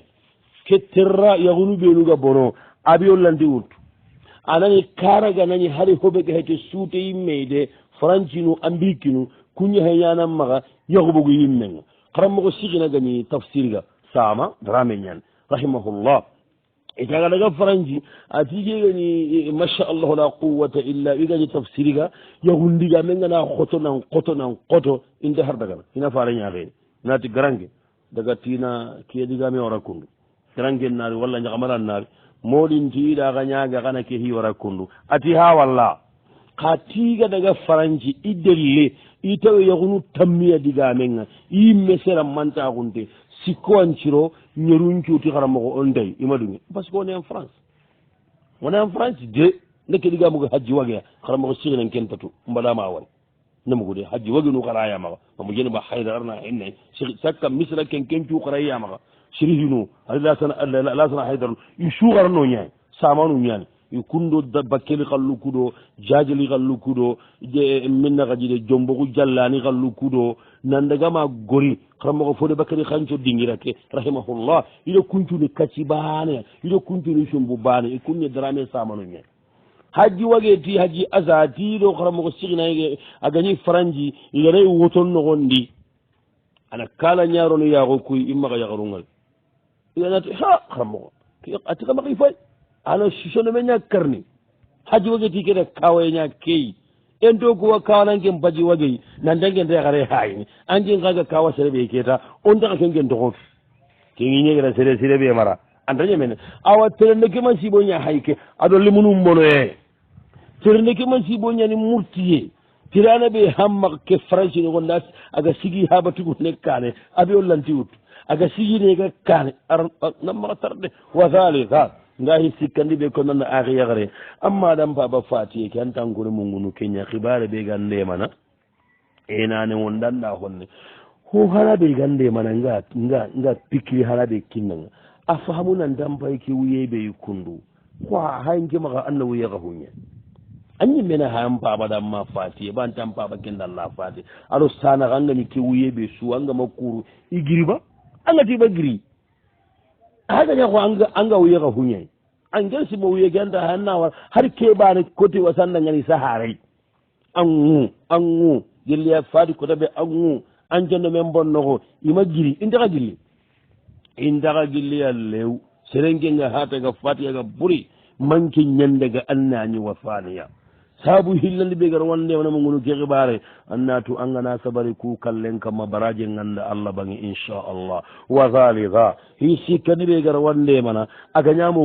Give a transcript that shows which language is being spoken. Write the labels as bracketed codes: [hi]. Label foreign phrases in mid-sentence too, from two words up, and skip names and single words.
[snk] ke terra yagunu benuga bono abiyollandi wurtu anani karaga nani hari hoɓeke hete suute yimmeyde francinu ambikinu kuña he ñanan maga yahuɓogo yimmenga haranmogo sigina gani tafsir ga sama drame ñan rahimahullah e taga daga franci a tike gani [ar] ما شاء الله لا قوة إلا بالله [snk] gani tafsir ga yahundiga men gana xoto nan xoto nan xoto inte har dagana ina fara ñaxeeni nati garange daga tina kedigame wara kundu garange naari walla ñaxamaran naari moɗin tiiɗa ka ñaaga kana ke hiwara kundu ati ha walla ka tiiga daga faranci i delle i tawe yahunu tammiya diga menga yimme sera mantakunte sikkowanciro ñeruncuuti haramogo on day ima ɗume [fr] par ce que on est en france on est en france [snk] de ndeke ɗigamogo hajji wageya haramogo sihinen kentatu mbaɗama wal namugude hajji wagenu harayamaga mamo jeni ba hayda arna henne sakka misra ken kencu harayamaga sirihinu lasana haydar i sugarano ñaani samanu ñaani i kundo bakkeli xallu kuɗo jajeli xallu kuɗo minna xajide jombogu jallani xallu kuɗo nandagama gori xaramoxo fode bakkeli xanco dingira ke rahimahullah ida kuncuni kacci baane ida kuncuni sumbu baane i kunne drame samanu ñaani haji wage ti haji asa tiɗo xaramoxo sixinayge a gañi franji iganayi woton noxondi ana kala ñarono yaxo kuy i maxa yaxarungal iganati ha xaramoxo ati xa maxi fay ana sisonome ña karni haji wage ti kene kawaye ña keyi en to kuwa kawananken baji wagey nandangen rexare hayini angen xaga kawa sereɓe keta on taxa kengen toxotu ke ngiñegena sere sireɓe mara antaña mene awa terende ke man sibo ña hayke aɗo limunum monoye terende ke man sibo ñani murtiye tirana ɓe hamma ke francine gonda aga sigi habatugu nekkane aɓe o lanti ut aga siginega kane nammaxa tarde wasalika ngahi sikkandi ɓe ko nanna axi yaxare amma ɗan paba fatiye ke antankone mungunu keña xibare ɓe gan ndemana enane won ɗanɗa honne ho hana ɓe gan ndemana nga pikiri hana ɓe kinnanga a famunan dampay ke wuyeɓe kundu ko haynke maxa anna wuyexa huñe anñi mena hayan paɓaɗan ma fatiye ɓan tan paɓa kendalla fati aɗo sanaxa angani ke wuyeɓe su angama kuru i giriba angatiɓa giri hagaña ko anga wuyexa huñay angel simo wuyeke anta hayan nawar har keɓane côté wasandangani saharay angu gelliya fati kotaɓe angu ancondo men bonnoxo ima giri intaxa gilli intaxa gilliya lew serengenga hataga fatiyaga ɓuri manque ñandega annañi wa faniya saabu hillandi ɓe gara wandemana mo gonu ke xiɓare annatu angana sabari ku kallen kamma baraje ganda allah bangi inchallah wa halika hi sikkandi ɓe gara wandemana agañamo